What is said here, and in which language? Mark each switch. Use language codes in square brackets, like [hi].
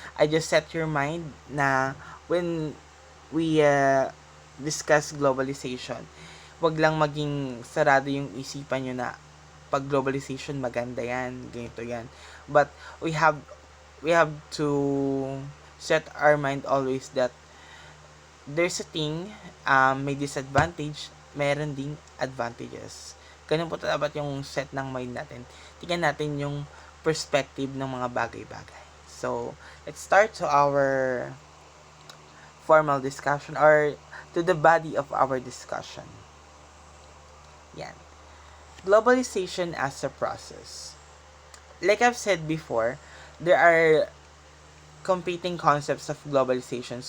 [en] I just set your mind [tl] na [en] when we discuss globalization, [tl] wag lang maging sarado yung isipan nyo na pag globalization maganda yan, ganito yan. [en] But we have to set our mind always that there's a thing, [tl] may disadvantage, meron ding advantages. Ganun po dapat yung set ng mind natin. Tingnan natin yung perspective ng mga bagay-bagay. [en] So, let's start to our formal discussion, or to the body of our discussion. Yan. Globalization as a process. Like I've said before, there are competing concepts of globalization.